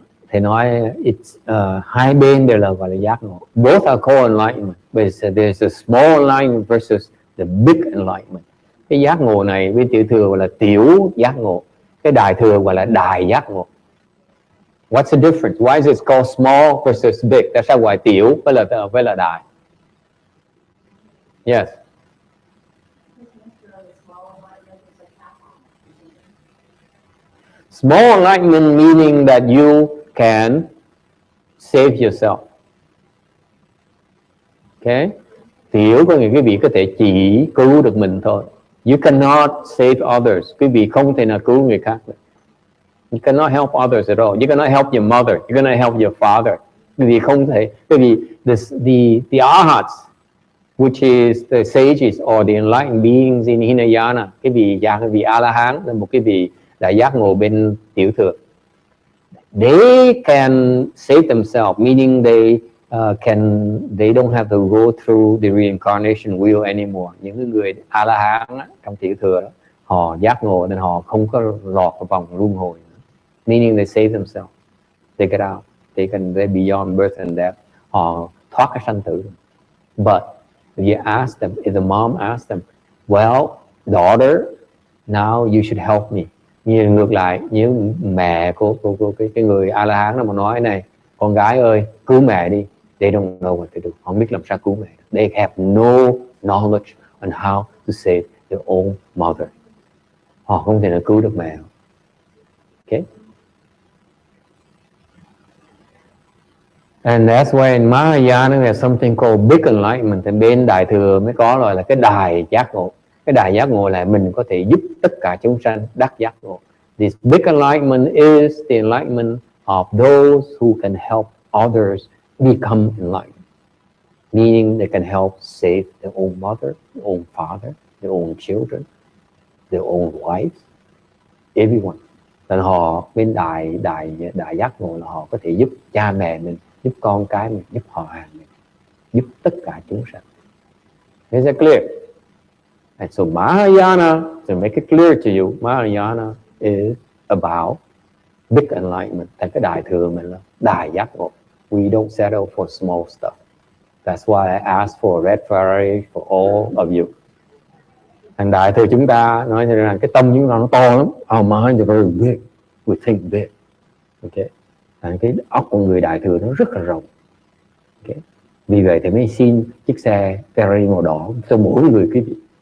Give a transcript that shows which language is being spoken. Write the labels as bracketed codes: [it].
[vi] Thầy nói hai bên đều là gọi là giác ngộ. [en] Both are called enlightenment, but there's a small enlightenment versus the big enlightenment. [vi] Cái giác ngộ này với Tiểu Thừa gọi là tiểu giác ngộ. Cái Đại Thừa gọi là đại giác ngộ. [en] What's the difference? Why is it called small versus big? [vi] Tại sao gọi tiểu với là đại? [en] Yes. Small enlightenment meaning that you can save yourself. Okay? [vi] Tiểu có nghĩa quý vị có thể chỉ cứu được mình thôi. [en] You cannot save others. [vi] Quý vị không thể nào cứu người khác được. [en] You cannot help others at all. You cannot help your mother. You cannot help your father. [vi] Quý vị không thể. Quý vị [en] the arhats, which is the sages or the enlightened beings in Hinayana, [vi] cái vị A-la-hán là một cái vị đại giác ngộ bên Tiểu Thừa. [en] They can save themselves, meaning they don't have to go through the reincarnation wheel anymore. [vi] Những người A-la-hán trong Tiểu Thừa đó, họ giác ngộ nên họ không có lọt vào vòng luân hồi. [en] Meaning they save themselves, they get out, they're beyond birth and death. [vi] Họ thoát cái sanh tử. [en] But if you ask them, if the mom asks them, well, daughter, now you should help me. [vi] Như ngược lại, như mẹ của cái người A-la-hán đó mà nói này, con gái ơi, cứu mẹ đi. [en] They don't know what to do. [vi] Họ không biết làm sao cứu mẹ. [en] They have no knowledge on how to save their own mother. [vi] Họ không thể nào cứu được mẹ. [en] Okay? And that's why in Mahayana there's something called big enlightenment. [vi] Thì bên Đại Thừa mới có rồi là cái đài giác ngộ. Cái đài giác ngộ là mình có thể giúp tất cả chúng sanh đắc giác ngộ. [en] This big enlightenment is the enlightenment of those who can help others become enlightened. Meaning they can help save their own mother, their own father, their own children, their own wives, everyone. [vi] Nên họ bên đại giác ngộ là họ có thể giúp cha mẹ mình, giúp con cái mình, giúp họ hàng mình, giúp tất cả chúng sanh. [en] Is that clear? And so Mahayana, to make it clear to you, Mahayana is about big enlightenment. [vi] Thành cái Đại Thừa mình là đại giác ngộ. [en] We don't settle for small stuff. That's why I asked for a red Ferrari for all of you. [vi] Thành Đại Thừa chúng ta nói rằng cái tâm chúng ta nó to lắm. [en] Our mind is very big. We think big. [vi] Okay. Thành cái óc của người Đại Thừa nó rất là rộng. Okay. Vì vậy thì mới xin chiếc xe Ferrari màu đỏ cho mỗi người quý vị.